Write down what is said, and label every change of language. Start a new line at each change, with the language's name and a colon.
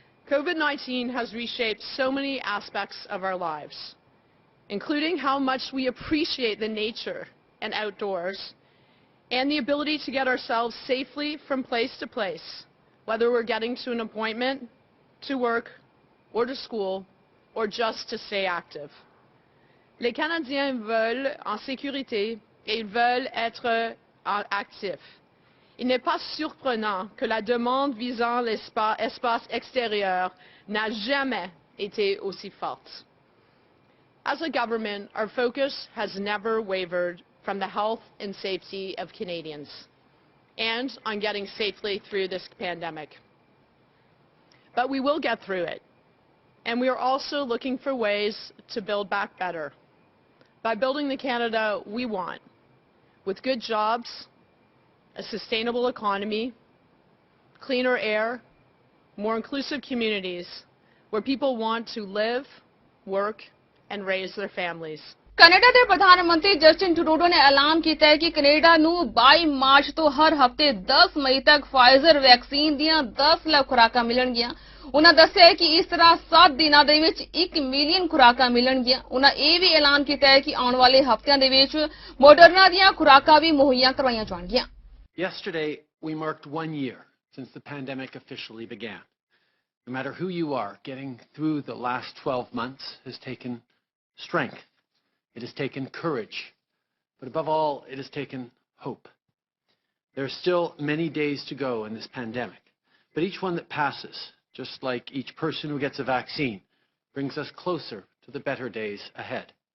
English: COVID-19 has reshaped so many aspects of our lives, including how much we appreciate the nature and outdoors, and the ability to get ourselves safely from place to place, whether we're getting to an appointment, to work, or to school, or just to stay active.
French: Les Canadiens veulent en sécurité et ils veulent être actifs. Il n'est pas surprenant que la demande visant l'espace extérieur n'a jamais été aussi forte.
English: As a government, our focus has never wavered from the health and safety of Canadians and on getting safely through this pandemic. But we will get through it, and we are also looking for ways to build back better by building the Canada we want, with good jobs, a sustainable economy, cleaner air, more inclusive communities where people want to live, work, and raise their families.
Punjabi: Canada ਦੇ ਪ੍ਰਧਾਨ ਮੰਤਰੀ Justin Trudeau ਨੇ ਐਲਾਨ ਕੀਤਾ ਹੈ ਕਿ Canada ਨੂੰ 22 March ਤੋਂ ਹਰ ਹਫ਼ਤੇ 10 ਮਈ ਤੱਕ ਫਾਈਜ਼ਰ ਵੈਕਸੀਨ ਦੀਆਂ 10 ਲੱਖ ਖੁਰਾਕਾਂ ਮਿਲਣਗੀਆਂ। ਉਹਨਾਂ ਦੱਸਿਆ ਕਿ ਇਸ ਤਰ੍ਹਾਂ 7 ਦਿਨਾਂ ਦੇ ਵਿੱਚ 1 ਮਿਲੀਅਨ ਖੁਰਾਕਾਂ ਮਿਲਣਗੀਆਂ। ਉਹਨਾਂ ਇਹ ਵੀ ਐਲਾਨ ਕੀਤਾ ਹੈ ਕਿ ਆਉਣ ਵਾਲੇ ਹਫ਼ਤਿਆਂ ਦੇ ਵਿੱਚ ਮੋਡਰਨਾ ਦੀਆਂ ਖੁਰਾਕਾਂ ਵੀ ਮੁਹੱਈਆ ਕਰਵਾਈਆਂ ਜਾਣਗੀਆਂ।
English: Yesterday, we marked 1 year since the pandemic officially began. No matter who you are, getting through the last 12 months has taken strength. It has taken courage. But above all, it has taken hope. There are still many days to go in this pandemic, but each one that passes, just like each person who gets a vaccine, brings us closer to the better days ahead.